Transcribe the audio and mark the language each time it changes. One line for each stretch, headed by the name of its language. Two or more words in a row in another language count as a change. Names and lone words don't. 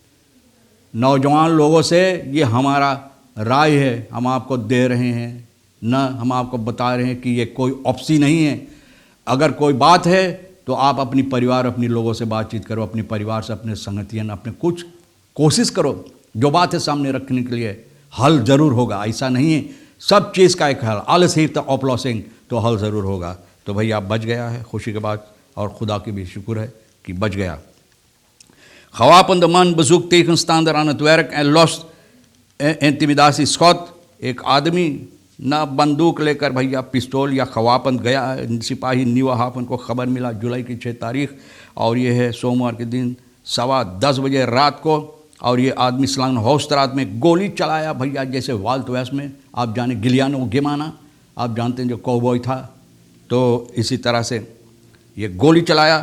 Caribbean Hindustani: नौजवान लोगों से ये हमारा राय है, हम आपको दे रहे हैं, न हम आपको बता रहे हैं कि ये कोई ऑप्सी नहीं है। अगर कोई बात है तो आप अपनी परिवार अपने लोगों से बातचीत करो, अपने परिवार से, अपने संगतियन, अपने कुछ कोशिश करो जो बात है सामने रखने के लिए हल ज़रूर होगा। ऐसा नहीं है, सब चीज़ का एक हल,
Dutch: alles heeft een oplossing,
Caribbean Hindustani: तो हल ज़रूर होगा। तो भैया बच गया है खुशी के बाद, और खुदा की भी शुक्र है कि बच गया।
Dutch: Gewapende man bezoekt tegenstander aan het werk en lost intimidatieschot।
Caribbean Hindustani: एक आदमी ना बंदूक लेकर भैया पिस्तौल या खवापन गया है। सिपाही न्यू हाफन को खबर मिला जुलाई की 6 तारीख, और ये है सोमवार के दिन 10:15 बजे रात को। और ये आदमी स्लांग हौस्तरात में गोली चलाया भैया, जैसे वाल्ट वेस्ट में आप जाने गिलियानो गिमाना आप जानते हैं जो कौबॉय था, तो इसी तरह से ये गोली चलाया।